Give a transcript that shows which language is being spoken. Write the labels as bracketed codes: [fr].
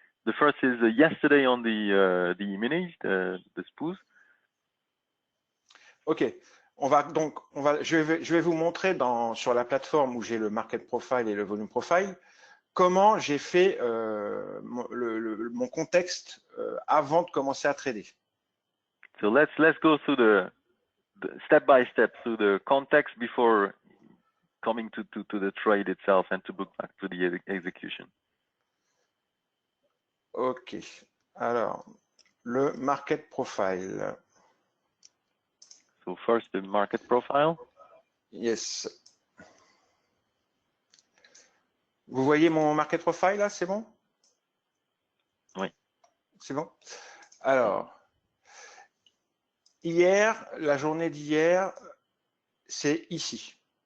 [en] The first is yesterday on the E-minis, the SPOOs. Ok. [fr] Je vais vous montrer sur la plateforme où j'ai le market profile et le volume profile comment j'ai fait mon contexte avant de commencer à trader. [en] So let's go through the step by step through the context before coming to the trade itself and to book back to the execution. [fr] Ok. Alors, le market profile. [en] So first the market profile. Yes. [fr] Vous voyez mon market profile là, c'est bon? Oui. C'est bon? Alors, hier, la journée d'hier, c'est ici.